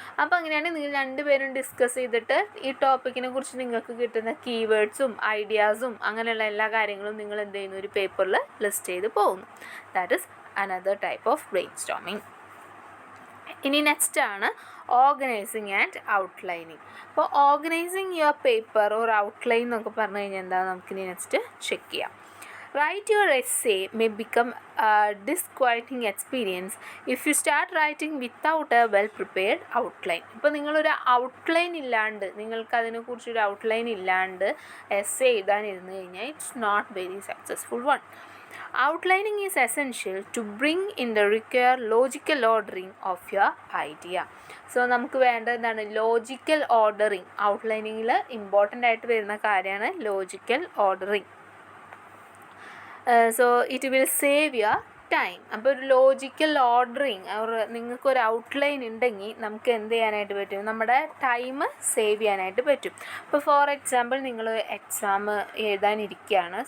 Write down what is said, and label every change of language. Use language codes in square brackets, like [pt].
[ml] അപ്പോൾ അങ്ങനെയാണ് നിങ്ങൾ 2 പേരും ഡിസ്കസ് ചെയ്തിട്ട് ഈ ടോപ്പിക്കിനെ കുറിച്ച് നിങ്ങൾക്ക് കിട്ടുന്ന കീവേഡ്സും ഐഡിയാസും അങ്ങനെയുള്ള എല്ലാ കാര്യങ്ങളും നിങ്ങൾ എന്ത് ചെയ്യുന്നു? ഒരു പേപ്പറിൽ ലിസ്റ്റ് ചെയ്ത് പോകുന്നു. [en] That is another type of brainstorming. [ml] ഇനി നെക്സ്റ്റ് ആണ് ഓർഗനൈസിങ് ആൻഡ് ഔട്ട്ലൈനിങ്. അപ്പോൾ [en] organising your paper or outline [ml] എന്നൊക്കെ പറഞ്ഞു കഴിഞ്ഞാൽ എന്താ നമുക്കിനി നെക്സ്റ്റ് ചെക്ക് ചെയ്യാം. [en] Write your essay may become a disquieting experience if you start writing without a well-prepared outline. [ml] ഇപ്പോൾ നിങ്ങളൊരു ഔട്ട്ലൈൻ ഇല്ലാണ്ട്, നിങ്ങൾക്കതിനെക്കുറിച്ചൊരു ഔട്ട്ലൈൻ ഇല്ലാണ്ട് എസ്സേ എഴുതാനിരുന്നു കഴിഞ്ഞാൽ [en] It's not very successful one. Outlining is essential to bring in the required logical ordering of your idea. [ml] So നമുക്ക് വേണ്ടത് എന്താണ്? Logical ordering. ഔട്ട്ലൈനിങ്ങിൽ important ആയിട്ട് വരുന്ന കാര്യമാണ് logical ordering. [en] So it will save your time. [ml] അപ്പോൾ ഒരു logical ordering നിങ്ങൾക്കൊരു outline ഉണ്ടെങ്കിൽ നമുക്ക് എന്ത് ചെയ്യാനായിട്ട് പറ്റും? നമ്മുടെ ടൈം സേവ് ചെയ്യാനായിട്ട് പറ്റും. ഇപ്പോൾ ഫോർ എക്സാമ്പിൾ നിങ്ങൾ എക്സാം എഴുതാനിരിക്കുകയാണ്.